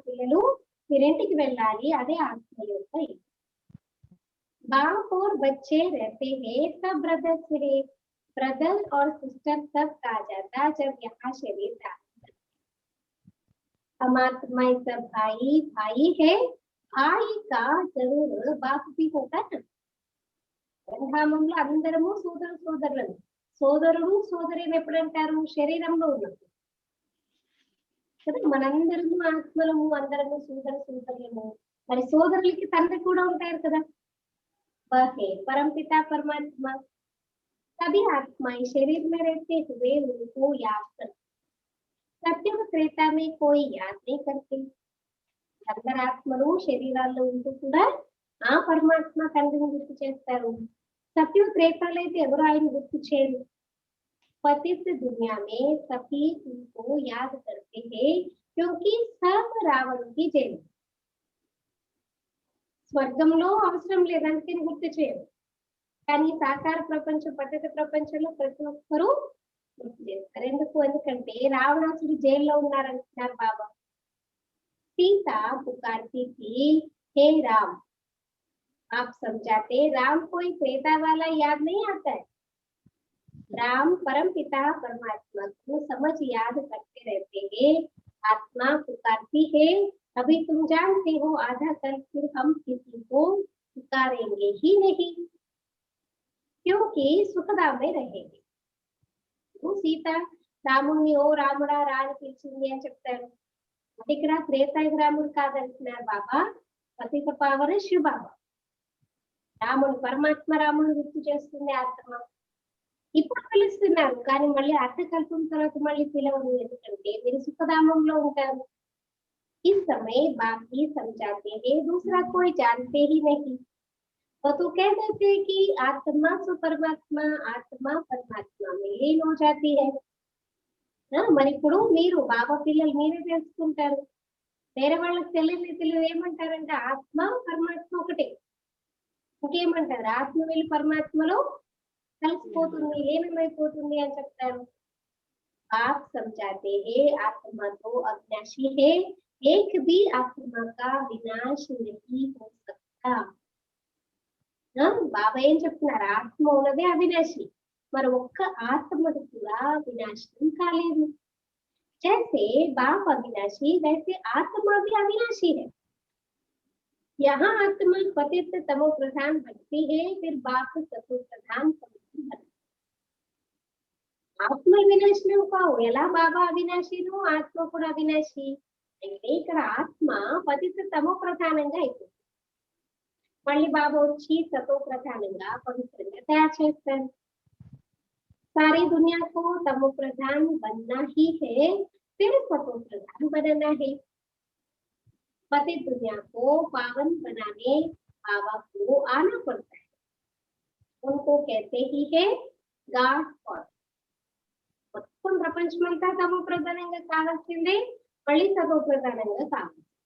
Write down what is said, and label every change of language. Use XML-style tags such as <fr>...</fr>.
<te>పిల్లలు మీరింటికి వెళ్ళాలి, అదే ఆత్మ యొక్క.</te> <hi>बाप और बच्चे रहते हैं, सब ब्रदर्स है, ब्रदर और सिस्टर सब कहा जाता जब यहाँ शरीर था. हम आत्मा सब भाई है, भाई का जरूर बाप भी होगा ना.</hi> <te>బ్రహ్మాండంలో అందరము సోదరులు. సోదరుడు సోదరిని ఎప్పుడు అంటారు? శరీరంలో ఉన్నప్పుడు కదా. మనందరము ఆత్మలము, అందరము సోదరులము. మరి సోదరులకి తండ్రి కూడా ఉంటారు కదా.</te> <hi>వహే परमपिता परमात्मा. सभी आत्माएं शरीर में रहते हुए उनको याद करते. सत्युग त्रेता में कोई याद नहीं करते.</hi> <te>అందరు ఆత్మలు శరీరాల్లో ఉంటూ కూడా ఆ పరమాత్మ తండ్రిని గుర్తు చేస్తారు. సత్యుగ త్రేతాలు అయితే ఎవరు ఆయన గుర్తు చేయరు.</te> <hi>पतित दुनिया में सभी उनको याद करते हैं क्योंकि सब रावण की जेल.</hi> <te>స్వర్గంలో అవసరం లేదు, అందుకని గుర్తు చేయరు. కానీ సాకార ప్రపంచం, పతిత ప్రపంచంలో ప్రతి ఒక్కరూ గుర్తు చేస్తారు. ఎందుకంటే రావణాసుడు జైల్లో ఉన్నారంటున్నారు బాబా.</te> <hi>సీత पुकारती थी, हे राम. आप समझाते राम कोई त्रेता वाला याद नहीं आता है. राम परम पिता परमात्मा को समझ याद करते रहते हैं. आत्मा पुकारती है, अभी तुम जानते हो आधा कल फिर हम किसी को पुकारेंगे ही नहीं, क्योंकि सुखधाम में रहेंगे.</hi> <te>సీత రాముణ్ణి ఓ రాముడా రా అని పిలిచింది అని చెప్తారు. ఇక్కడ త్రేతాయుగ రాముడు కాదంటున్నారు బాబా, పతిత పావన శివ బాబా. రాముడు పరమాత్మ రాముడు గుర్తు చేస్తుంది ఆత్మ. ఇప్పుడు పిలుస్తున్నారు కానీ మళ్ళీ అర్థకల్పం తర్వాత మళ్ళీ పిలవరు, ఎందుకంటే మీరు సుఖధామంలో ఉంటారు.</te> <hi>इस समय बाप ही समझाते हैं, दूसरा कोई जानते ही नहीं. तो कह देते हैं कि आत्मा से परमात्मा, आत्मा परमात्मा में लीन हो जाती है.</hi> <te>మరి ఇప్పుడు మీరు బాబా పిల్లలు మీరే తెలుసుకుంటారు. వేరే వాళ్ళకి తెలియదు. ఏమంటారంటే ఆత్మ పరమాత్మ ఒకటే. ఇంకేమంటారు? ఆత్మ వెళ్ళి పరమాత్మలో కలిసిపోతుంది, లీనమైపోతుంది అని చెప్తారు.</te> <hi>आप समझाते हैं आत्मा तो अविनाशी है, एक भी आत्मा का विनाश नहीं हो सकता.</hi> <te>బాబా ఏం చెప్తున్నారు? ఆత్మ ఉన్నదే అవినాశి, మరి ఒక్క ఆత్మది కూడా వినాశనం కాలేదు.</te> <hi>जैसे बाप अविनाशी वैसे आत्मा भी अविनाशी है. यहाँ आत्मा पतित तमो प्रधान बनती है, फिर बाप सतो प्रधान बनती.</hi> <te>ఆత్మ వినాశనం కావు. ఎలా బాబా అవినాశిను, ఆత్మ కూడా అవినాశి. అయితే ఇక్కడ ఆత్మ పతిత తమో ప్రధానంగా అయిపోతుంది. మళ్ళీ బాబా వచ్చి సతో ప్రధానంగా పవిత్రంగా తయారు చేస్తారు.</te> <hi>सारी दुनिया को तमो प्रधान बनना ही है, फिर सतो प्रधान बनना है. पतित दुनिया को पावन बनाने बाबा को आना पड़ता है. उनको कहते ही है गॉड फॉर.</hi> <te>మొత్తం ప్రపంచమంతా తమో ప్రధానంగా కావాల్సిందే, మళ్ళీ సతో ప్రధానంగా కావాలి.</te>